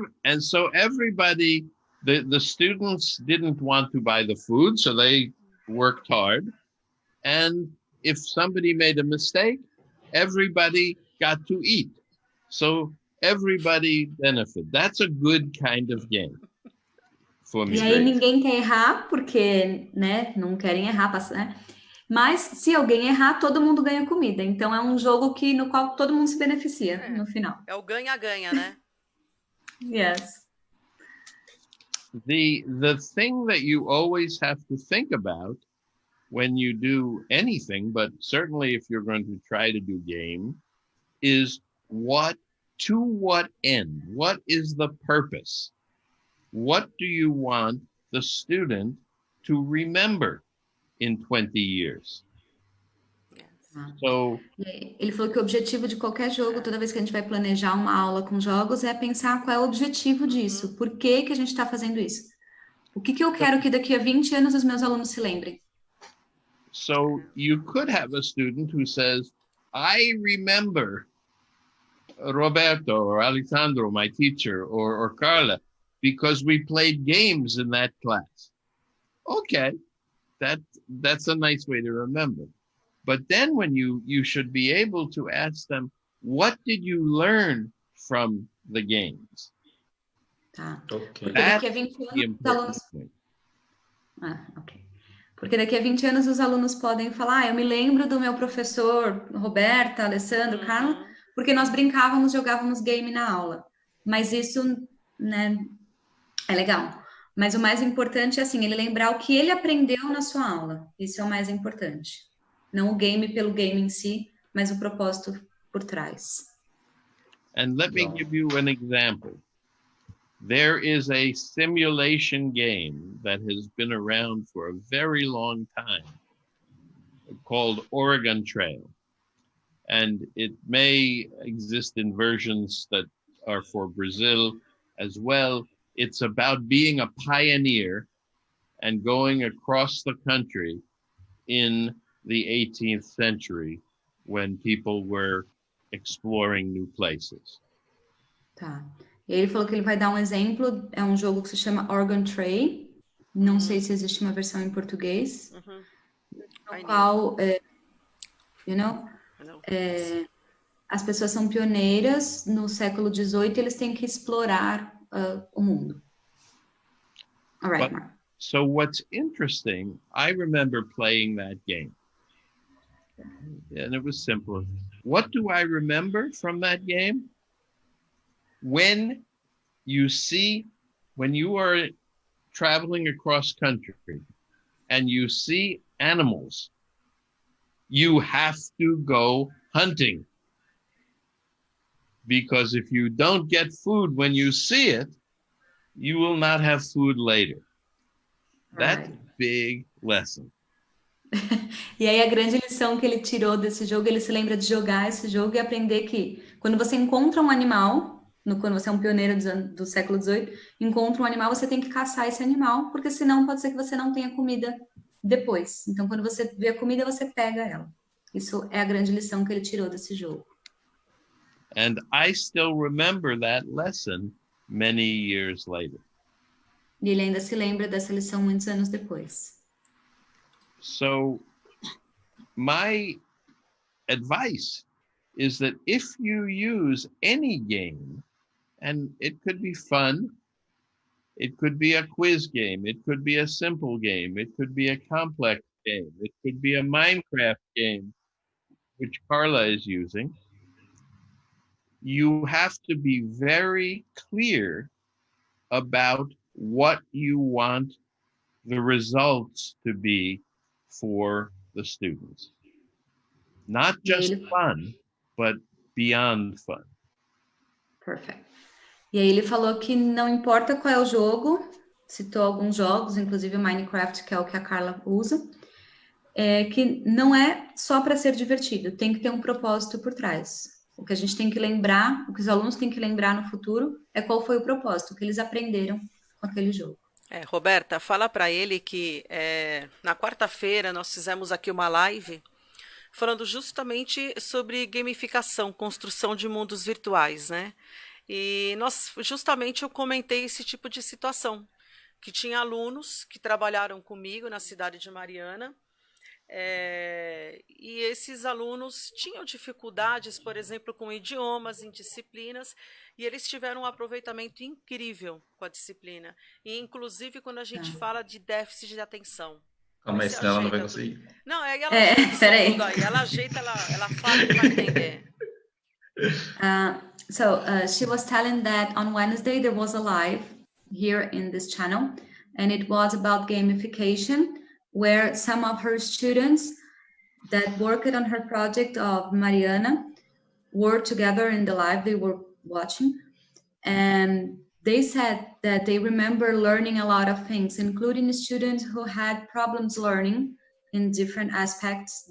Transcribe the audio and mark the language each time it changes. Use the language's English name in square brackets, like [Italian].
[English] and so everybody, the students didn't want to buy the food, so they worked hard. And if somebody made a mistake, everybody got to eat. So everybody benefit. That's a good kind of game for me. [Portuguese] E aí ninguém quer errar, porque, né, não querem errar, né? Mas se alguém errar, todo mundo ganha comida. Então é um jogo no qual todo mundo se beneficia no final. É o ganha-ganha, né? [English] Yes. The thing that you always have to think about when you do anything, but certainly if you're going to try to do game, is to what end? What is the purpose? What do you want the student to remember in 20 years? So, [Portuguese] ele falou que o objetivo de qualquer jogo, toda vez que a gente vai planejar uma aula com jogos, é pensar qual é o objetivo disso. Por que a gente está fazendo isso? O que eu quero que daqui a 20 anos os meus alunos se lembrem? [English] So you could have a student who says, I remember Roberto or Alessandro, my teacher, or Carla, because we played games in that class. Okay, that's a nice way to remember. But then when you should be able to ask them, what did you learn from the games? [Portuguese] Tá. Ok. Porque daqui a 20 anos os alunos... ok. Porque daqui a 20 anos os alunos podem falar, eu me lembro do meu professor Roberta, Alessandro, Carla, porque nós brincávamos, jogávamos game na aula. Mas isso, né, é legal. Mas o mais importante é assim, ele lembrar o que ele aprendeu na sua aula. Isso é o mais importante. Não o game pelo game em si, mas o propósito por trás. [English] And let me give you an example. There is a simulation game that has been around for a very long time called Oregon Trail. And it may exist in versions that are for Brazil as well. It's about being a pioneer and going across the country in the 18th century when people were exploring new places. [Portuguese] Tá. E ele falou que ele vai dar um exemplo, é um jogo que se chama Oregon Trail, não sei se existe uma versão em português, no qual, as pessoas são pioneiras no século XVIII, eles têm que explorar o mundo. [English] All right, Mark. So what's interesting, I remember playing that game. And it was simple. What do I remember from that game? When you are traveling across country and you see animals, you have to go hunting. Because if you don't get food when you see it, you will not have food later. That's a big lesson. [Portuguese] E aí a grande lição que ele tirou desse jogo, ele se lembra de jogar esse jogo e aprender que quando você encontra um animal, quando você é um pioneiro do século XVIII, encontra um animal, você tem que caçar esse animal, porque senão pode ser que você não tenha comida depois. Então, quando você vê a comida, você pega ela. Isso é a grande lição que ele tirou desse jogo. [English] And I still remember that lesson many years later. [Portuguese] E ele ainda se lembra dessa lição muitos anos depois. [English] So, my advice is that if you use any game, and it could be fun, it could be a quiz game, it could be a simple game, it could be a complex game, it could be a Minecraft game, which Carla is using, you have to be very clear about what you want the results to be for the students. Not just fun, but beyond fun. Perfect. [Portuguese] E aí ele falou que não importa qual é o jogo, citou alguns jogos, inclusive o Minecraft, que é o que a Carla usa, que não é só para ser divertido, tem que ter um propósito por trás. O que a gente tem que lembrar, o que os alunos têm que lembrar no futuro é qual foi o propósito, o que eles aprenderam com aquele jogo. Roberta, fala para ele que na quarta-feira nós fizemos aqui uma live falando justamente sobre gamificação, construção de mundos virtuais, né? E justamente eu comentei esse tipo de situação, que tinha alunos que trabalharam comigo na cidade de Mariana, e esses alunos tinham dificuldades, por exemplo, com idiomas, em disciplinas, e eles tiveram um aproveitamento incrível com a disciplina. E, inclusive, quando a gente fala de déficit de atenção. Mas senão ela não vai conseguir. Não, aí ela ajeita isso tudo aí. Ela ajeita, ela fala e vai entender. [English] She was telling that on Wednesday there was a live here in this channel, and it was about gamification, where some of her students that worked on her project of Mariana were together in the live they were watching, and they said that they remember learning a lot of things, including students who had problems learning in different aspects.